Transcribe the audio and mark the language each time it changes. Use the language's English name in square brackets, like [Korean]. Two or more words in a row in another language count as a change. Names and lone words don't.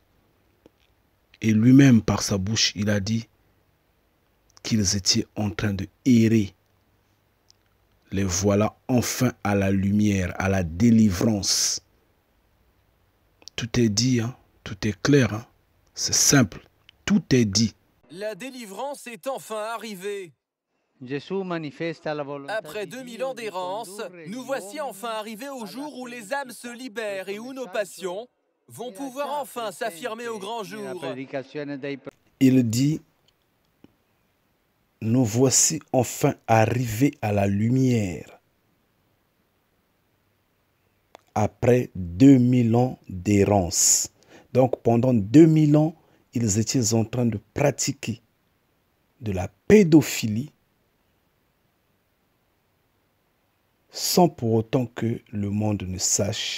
[French] Et lui-même, par sa bouche, il a dit qu'ils étaient en train de errer. Les voilà enfin à la lumière, à la délivrance. Tout est dit, hein? Tout est clair, hein? C'est simple, tout est dit. La délivrance est enfin arrivée. [Italian] Gesù manifesta la volontà [French] Après [Italian] di [French] 2000 [Italian] Dio [French] ans [Italian] di [French] d'errance, [Italian] condurre gli [French] nous voici [Italian] uomini [French] enfin arrivés au [Italian] alla [French] jour où les âmes se [Italian] felicità. [French] libèrent et [Italian] Questo [French] où nos [Italian] messaggio [French] passions vont [Italian] era [French] pouvoir [Italian] già [French] enfin s'affirmer au grand [Italian] presente nella [French] jour. [Italian] predicazione dei [French] Il dit, nous voici enfin arrivés à la lumière. Après 2000 ans d'errance. Donc pendant 2000 ans, ils étaient en train de pratiquer de la pédophilie sans pour autant que le monde ne sache.